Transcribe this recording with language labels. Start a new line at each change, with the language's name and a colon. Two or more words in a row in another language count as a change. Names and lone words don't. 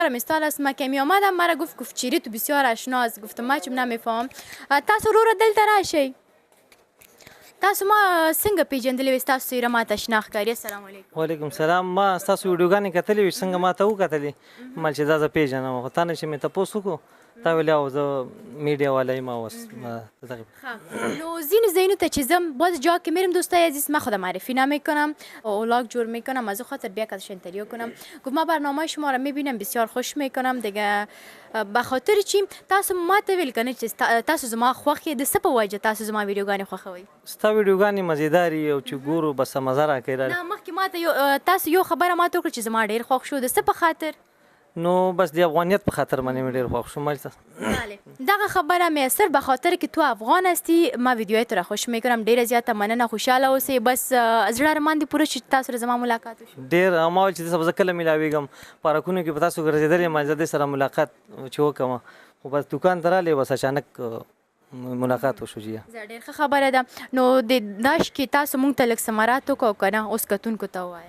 Persian: مثال است که می آمدم مرا گفت چیری تو بسیار آشناست. گفتم ما چون نمیفهم.
Pashto: تاسو رو دلته راشئ. تاسو ما څنګه پیژندلی وې ستاسو څېره ماته اشنا ښکاري؟
Arabic: السلام علیکم. وعلیکم سلام.
Pashto: ما ستاسو ویډیوګانې کتلې وې چې څنګه ما ته وکتلې ما چې دا زه پیژنم خو تا نه چې مې تپوس وکړو تا ویلې او زه میډیا والا یم اوس نو ځینو ځایونو ته چې ځم
Persian: باز جا که میرم دوستای عزیز من خودم معرفی نمیکنم اولاگ جور میکنم از او خاطر بیا که انتریو کنم. گفت ما برنامه شما را میبینم بسیار خوش میکنم دیگه به خاطر چی
Pashto: تاسو ما ته ویل کنه چې تاسو زما خوښ یې د څه په وجه تاسو زما ویډیوګانې خوښوئ؟ ستا ویډیوګانې مزیدارې او چې ګورو بس مزه راکوي. نه مخکې ماته تاسو یو خبره ماته وکړه چې زما ډېر خوښ شو. د څه په خاطر؟ نو بس د افغانیت په خاطر باندې مې ډېر خوښ شو. بله دغه خبره مې صرف
Persian: به خاطر که تو افغان هستی ما ویدیوهای تو را خوش میکنم.
Pashto: ډیره زیاته مننه. خوشحاله اوسئ. بس زړه ارمان دې پوره شي چې تاسو سره زما ملاقات وشي. ډېر ما ویل چې زه کله میلاویږم پارکونو کې په تاسو ګرځېدلی یم زه دې سره ملاقات چې وکړم خو بس دوکان ته رالې بس اچانک ملاقات وشو. جی زه ډېر ښه خبره ده. نو د داش کې تاسو مونږ ته لږ ثمرات وکړو که نه اوس کتونکو ته ووایه؟